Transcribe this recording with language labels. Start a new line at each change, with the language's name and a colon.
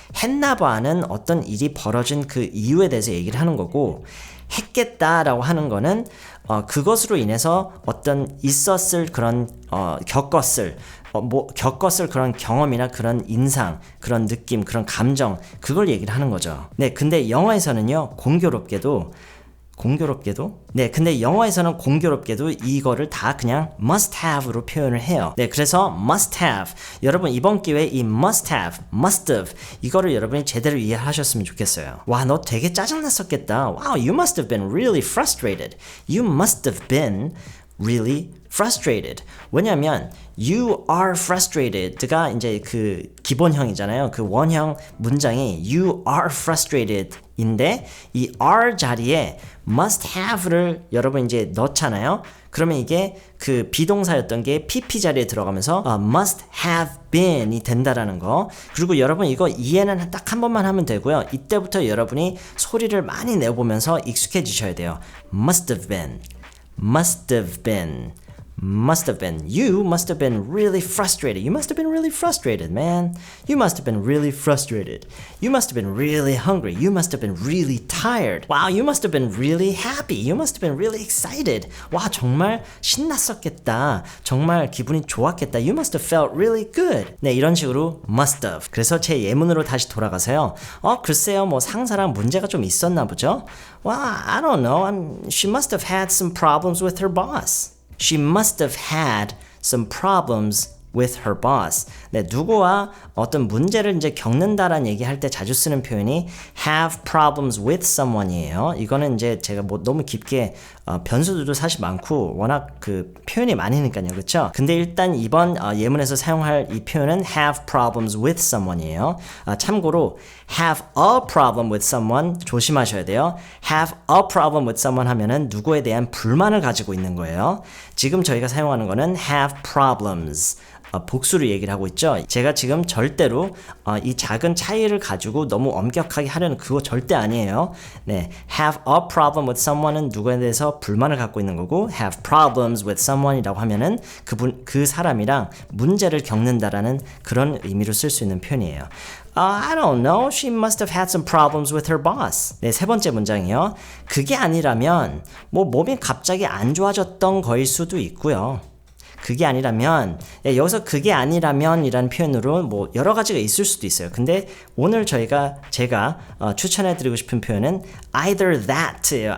Korean: 했나봐는 어떤 일이 벌어진 그 이유에 대해서 얘기를 하는 거고, 했겠다라고 하는 거는 그것으로 인해서 어떤 있었을 그런 겪었을 그런 경험이나 그런 인상, 그런 느낌, 그런 감정, 그걸 얘기를 하는 거죠. 네, 근데 영어에서는요, 공교롭게도 공교롭게도 네, 근데 영어에서는 공교롭게도 이거를 다 그냥 must have로 표현을 해요. 네, 그래서 must have 여러분 이번 기회에 이 must have, must have 이거를 여러분이 제대로 이해하셨으면 좋겠어요. 와, 너 되게 짜증났었겠다.
English: Wow, you must have been really frustrated. You must have been really frustrated.
Korean: 왜냐면
English: you are frustrated
Korean: 가 이제 그 기본형이잖아요. 그 원형 문장이
English: you are frustrated
Korean: 인데 이 are 자리에 must have를 여러분 이제 넣잖아요. 그러면 이게 그 비동사였던 게 pp 자리에 들어가면서
English: must have been
Korean: 이 된다라는 거. 그리고 여러분 이거 이해는 딱 한 번만 하면 되고요. 이때부터 여러분이 소리를 많이 내보면서 익숙해지셔야 돼요.
English: must have been, must have been, must have been. You must have been really frustrated. You must have been really frustrated, man. You must have been really frustrated. You must have been really hungry. You must have been really tired. Wow, you must have been really happy. You must have been really excited.
Korean: 와, 정말 신났었겠다. 정말 기분이 좋았겠다.
English: You must have felt really good.
Korean: 네, 이런 식으로 must have. 그래서 제 예문으로 다시 돌아가서요. 글쎄요, 뭐 상사랑 문제가 좀 있었나 보죠?
English: Well, I don't know. She must have had some problems with her boss. She must have had some problems with her boss.
Korean: 네, 누구와 어떤 문제를 이제 겪는다라는 얘기할 때 자주 쓰는 표현이
English: have problems with someone
Korean: 이에요. 이거는 이제 제가 뭐 너무 깊게 변수들도 사실 많고 워낙 그 표현이 많으니까요. 그렇죠? 근데 일단 이번 예문에서 사용할 이 표현은
English: have problems with someone
Korean: 이에요. 참고로
English: have a problem with someone
Korean: 조심하셔야 돼요.
English: have a problem with someone
Korean: 하면은 누구에 대한 불만을 가지고 있는 거예요. 지금 저희가 사용하는 거는
English: have problems.
Korean: 복수를 얘기를 하고 있죠. 제가 지금 절대로 이 작은 차이를 가지고 너무 엄격하게 하려는 그거 절대 아니에요. 네,
English: have a problem with someone
Korean: 은 누구에 대해서 불만을 갖고 있는 거고
English: have problems with someone
Korean: 이라고 하면은 그 사람이랑 문제를 겪는다라는 그런 의미로 쓸 수 있는 표현이에요.
English: I don't know. She must have had some problems with her boss.
Korean: 네, 세 번째 문장이요. 그게 아니라면 뭐 몸이 갑자기 안 좋아졌던 거일 수도 있고요. 그게 아니라면 여기서 그게 아니라면 이라는 표현으로 뭐 여러 가지가 있을 수도 있어요. 근데 오늘 제가 추천해 드리고 싶은 표현은
English: either that
Korean: 예요.